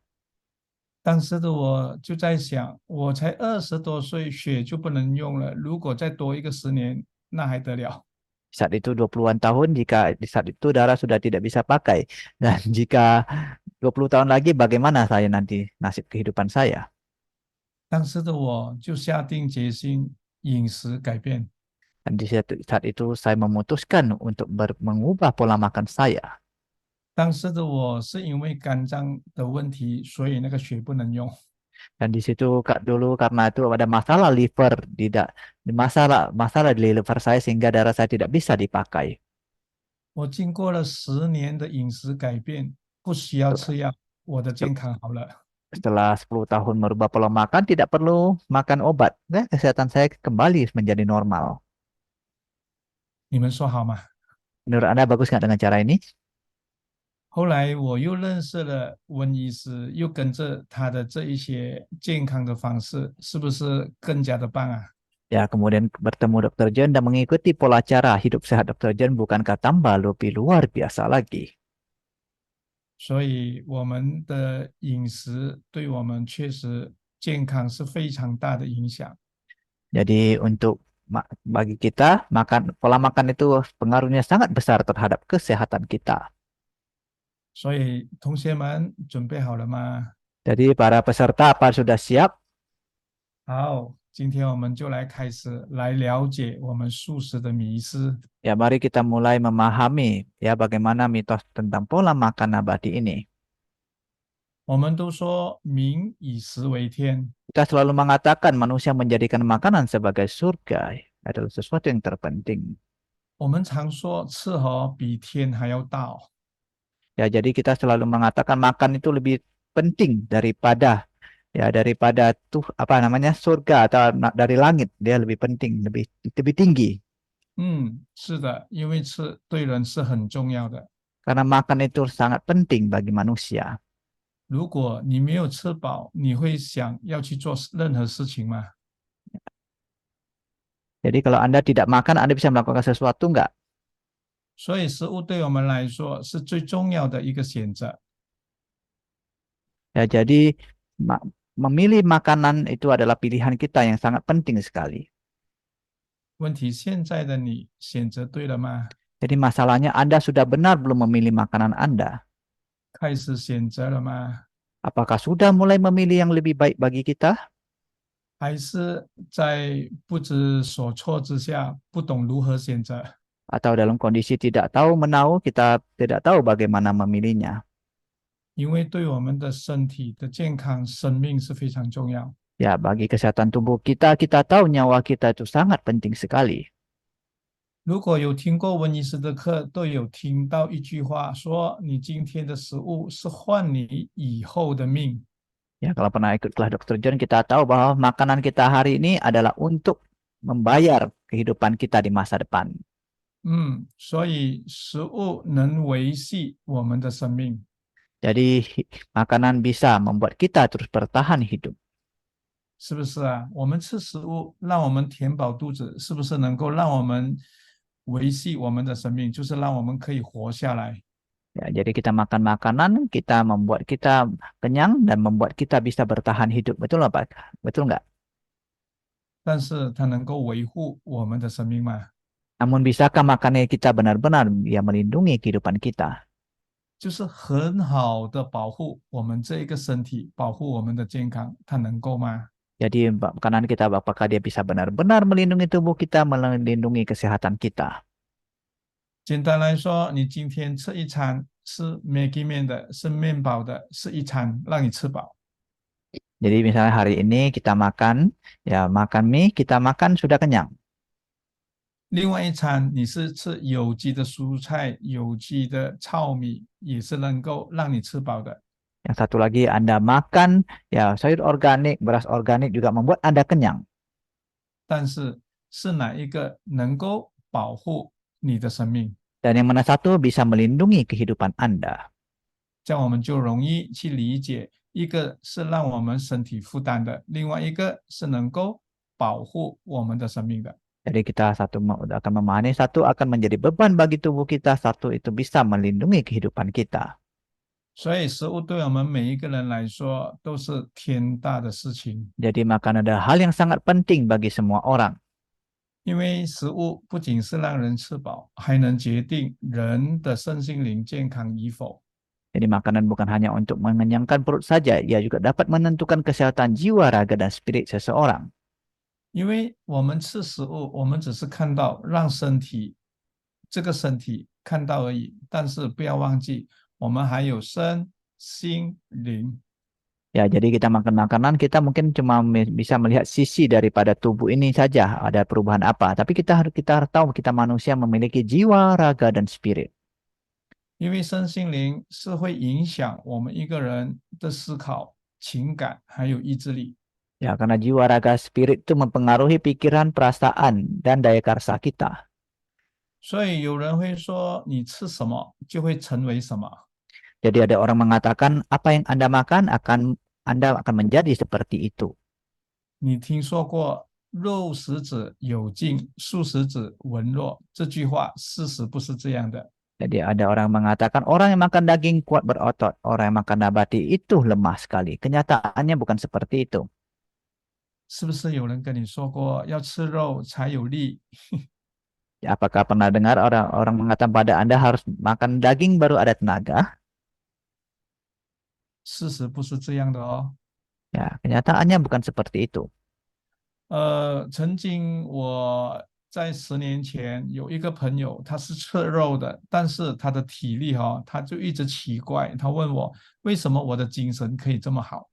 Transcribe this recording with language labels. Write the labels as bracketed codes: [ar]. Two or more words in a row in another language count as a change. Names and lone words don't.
[zh] 当时的我就在想，我才20多岁，血就不能用了，如果再多一个10年，那还得了？ [id] Saat itu 20-an tahun, jika di saat itu darah sudah tidak bisa pakai. Dan jika 20 tahun lagi, bagaimana saya nanti nasib kehidupan saya? [zh] 当时的我就下定决心饮食改变。 [id] Dan di saat itu saya memutuskan untuk mengubah pola makan saya. [zh] 当时的我是因为肝脏的问题，所以那个血不能用。 [id] Dan di situ dulu karena itu ada masalah liver, tidak masalah di liver saya sehingga darah saya tidak bisa dipakai. [zh] 我经过了10年的饮食改变，不需要吃药，我的健康好了。 [id] Setelah 10 tahun merubah pola makan, tidak perlu makan obat. Kesehatan saya kembali menjadi normal. [zh] 你们说好吗？ [id] Menurut Anda bagus nggak dengan cara ini? [zh] 后来我又认识了温医师，又跟着他的这一些健康的方式，是不是更加的棒啊？ [id] Ya, kemudian bertemu Dr. John dan mengikuti pola cara hidup sehat Dr. John bukankah tambah lebih luar biasa lagi? [zh] 所以我们的饮食对我们确实健康是非常大的影响。 [id] Jadi untuk bagi kita, pola makan itu pengaruhnya sangat besar terhadap kesehatan kita. [zh] 所以同学们准备好了吗？ [id] Jadi para peserta apa sudah siap? [zh] 好，今天我们就来开始来了解我们素食的迷思。 [id] Ya, mari kita mulai memahami ya bagaimana mitos tentang pola makan nabati ini. [zh] 我们都说民以食为天， [id] Kita selalu mengatakan manusia menjadikan makanan sebagai surga adalah sesuatu yang terpenting. [zh] 我们常说吃好比天还要大哦。 [id] Ya, jadi kita selalu mengatakan makan itu lebih penting daripada surga atau dari langit. Dia lebih penting, lebih tinggi. [zh] 是的，因为吃对人是很重要的。 [id] Karena makan itu sangat penting bagi manusia. [zh] 如果你没有吃饱，你会想要去做任何事情吗？ [id] Jadi kalau Anda tidak makan, Anda bisa melakukan sesuatu enggak? [zh] 所以食物对我们来说是最重要的一个选择。 [id] Ya, jadi memilih makanan itu adalah pilihan kita yang sangat penting sekali. [zh] 问题现在的你选择对了吗？ [id] Jadi masalahnya Anda sudah benar belum memilih makanan Anda? [zh] 开始选择了吗？ [id] Apakah sudah mulai memilih yang lebih baik bagi kita? [zh] 还是在不知所措之下，不懂如何选择？ [id] Atau dalam kondisi tidak tahu menahu, kita tidak tahu bagaimana memilihnya? [zh] 因为对我们的身体的健康、生命是非常重要。 [id] Ya, bagi kesehatan tubuh kita, kita tahu nyawa kita itu sangat penting sekali. [zh] 如果有听过温医师的课，都有听到一句话说：“你今天的食物是换你以后的命。” [id] Ya, kalau pernah ikut kelas Dr. John, kita tahu bahwa makanan kita hari ini adalah untuk membayar kehidupan kita di masa depan. [zh] 所以食物能维系我们的生命。 [id] Jadi makanan bisa membuat kita terus bertahan hidup. [zh] 是不是啊？我们吃食物，让我们填饱肚子，是不是能够让我们维系我们的生命？就是让我们可以活下来。 [id] Ya, jadi kita makan makanan, kita membuat kita kenyang dan membuat kita bisa bertahan hidup. Betul nggak, Pak? Betul nggak? [zh] 但是它能够维护我们的生命吗？ [id] Namun bisakah makanan kita benar-benar ya melindungi kehidupan kita? [zh] 就是很好的保护我们这一个身体，保护我们的健康，它能够吗？ [id] Jadi makanan kita apakah dia bisa benar-benar melindungi tubuh kita, melindungi kesehatan kita? [zh] 简单来说，你今天吃一餐是 Maggi 面的，是面包的，是一餐让你吃饱。 [id] Jadi misalnya hari ini kita makan, ya makan mie, kita makan sudah kenyang. [zh] 另外一餐你是吃有机的蔬菜、有机的糙米，也是能够让你吃饱的。 [id] Yang satu lagi Anda makan, ya sayur organik, beras organik juga membuat Anda kenyang. [zh] 但是是哪一个能够保护你的生命？ [id] Dan yang mana satu bisa melindungi kehidupan Anda. [zh] 这样我们就容易去理解，一个是让我们身体负担的，另外一个是能够保护我们的生命的。 [id] Jadi kita satu akan memahami, satu akan menjadi beban bagi tubuh kita, satu itu bisa melindungi kehidupan kita. [zh] 所以食物对我们每一个人来说都是天大的事情， [id] Jadi makan adalah hal yang sangat penting bagi semua orang. [zh] 因为食物不仅是让人吃饱，还能决定人的身心灵健康与否。 [id] Jadi makanan bukan hanya untuk mengenyangkan perut saja, ia juga dapat menentukan kesehatan jiwa, raga, dan spirit seseorang. [zh] 因为我们吃食物，我们只是看到让身体这个身体看到而已，但是不要忘记，我们还有身心灵。 [id] Ya, jadi kita makan makanan, kita mungkin cuma bisa melihat sisi daripada tubuh ini saja, ada perubahan apa. Tapi kita harus tahu kita manusia memiliki jiwa, raga, dan spirit. [zh] 因为身心灵是会影响我们一个人的思考、情感还有意志力。 [id] Ya, karena jiwa, raga, spirit itu mempengaruhi pikiran, perasaan, dan daya karsa kita. [zh] 所以有人会说，你吃什么就会成为什么。 [id] Jadi ada orang mengatakan, apa yang Anda makan Anda akan menjadi seperti itu. [zh] 你听说过“肉食者有劲，素食者文弱”这句话，事实不是这样的。 [id] Jadi ada orang mengatakan, orang yang makan daging kuat berotot, orang yang makan nabati itu lemah sekali. Kenyataannya bukan seperti itu. [zh] 是不是有人跟你说过要吃肉才有力？ [id] Apakah pernah dengar orang mengatakan pada Anda harus makan daging baru ada tenaga? [zh] 事实不是这样的哦。 [id] Ya, kenyataannya bukan seperti itu. [zh] 曾经我在10年前有一个朋友，他是吃肉的，但是他的体力他就一直奇怪，他问我为什么我的精神可以这么好。